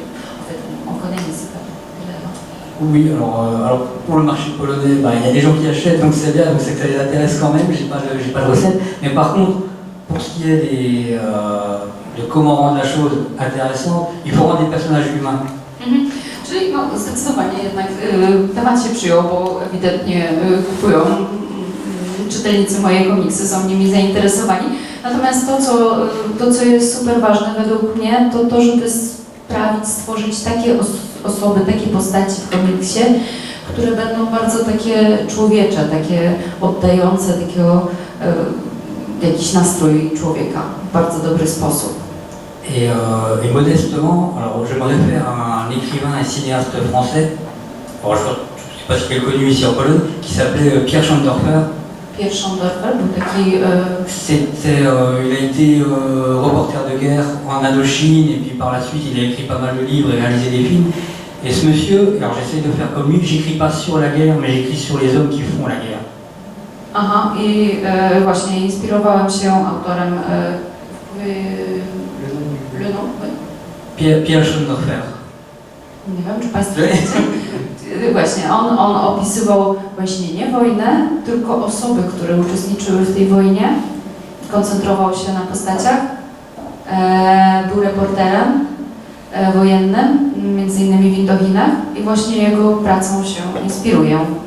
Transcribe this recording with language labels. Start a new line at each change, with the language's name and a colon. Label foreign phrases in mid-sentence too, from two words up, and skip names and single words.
French: En fait, on connaît mais c'est pas tout. Oui, alors pour le marché polonais, il y a des gens qui achètent, donc c'est bien, donc c'est que ça les intéresse quand même, j'ai pas de recette. Mais par contre, pour ce qui est de comment rendre la chose intéressante, il faut rendre des personnages humains.
Polish: Czyli no, zdecydowanie jednak temat się przyjął, bo ewidentnie kupują czytelnicy moje komiksy, są nimi zainteresowani. Natomiast to, co jest super ważne według mnie, to to, żeby stworzyć takie osoby, takie postaci w komiksie, które będą bardzo takie człowiecze, takie oddające takiego jakiś nastrój człowieka w bardzo dobry sposób.
French: Et modestement, alors je me réfère à un écrivain et cinéaste français, alors je ne sais pas si est connu ici en Pologne, qui s'appelait Pierre Schondorfer.
Polish: Pierre Schondorfer był taki...
French: il a été reporter de guerre en Indochine et puis par la suite il a écrit pas mal de livres et réalisé des films. Et ce monsieur, alors j'essaie de faire comme lui, j'écris pas sur la guerre mais j'écris sur les hommes qui font la guerre.
Polish: Aha, i właśnie inspirowałam się autorem
French: Le nom?
Polish: Pierre Schondorfer. Nie wiem, czy Państwo wiecie. Właśnie, on opisywał właśnie nie wojnę, tylko osoby, które uczestniczyły w tej wojnie. Koncentrował się na postaciach. Był reporterem wojennym, między innymi w Indochinach i właśnie jego pracą się inspiruję.